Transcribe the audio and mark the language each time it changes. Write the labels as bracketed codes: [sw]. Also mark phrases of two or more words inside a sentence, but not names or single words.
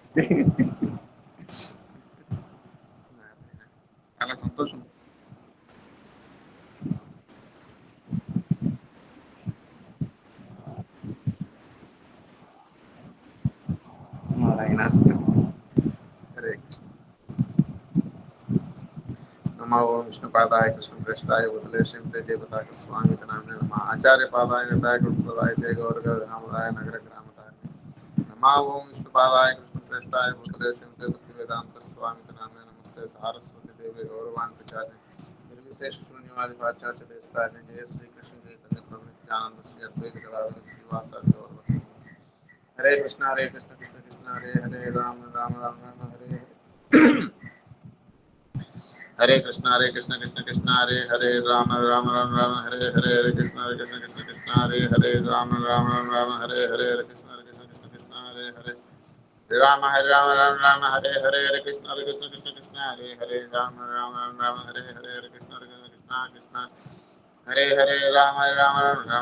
[te] చాలా సంతోషం. నారాయణ. హరే కృష్ణ. [sa] नमो विष्णुपादाय कृष्णप्रेष्ठाय भूतले श्रीमते जयपताक स्वामी नाम्ने नमः आचार्य पादाय निताय गुरुप्रदाय ते गौरगदामदाय नगर ग्रामदाय नमः ओम विष्णुपादाय कृष्णप्रेष्ठाय भूतले श्रीमते भक्तिवेदांत स्वामी नाम्ने नमस्ते सारस्वती देवी गौरवान् प्रचारे निर्विशेष शून्यवादी पाश्चात्य देशताय जय श्री कृष्ण चैतन्य प्रभु नित्यानंद श्री अद्वैत गदाधर श्रीवासादि गौरभक्तवृंद हरे कृष्ण कृष्ण कृष्ण हरे हरे राम राम राम राम हरे हरे हरे कृष्ण कृष्ण कृष्ण हरे हरे राम राम राम राम हरे हरे हरे कृष्ण कृष्ण कृष्ण हरे हरे राम राम राम राम हरे हरे हरे कृष्ण कृष्ण हरे हरे राम राम राम हरे हरे हरे कृष्ण कृष्ण हरे हरे राम राम राम हरे हरे हरे कृष्ण कृष्ण हरे हरे राम राम राम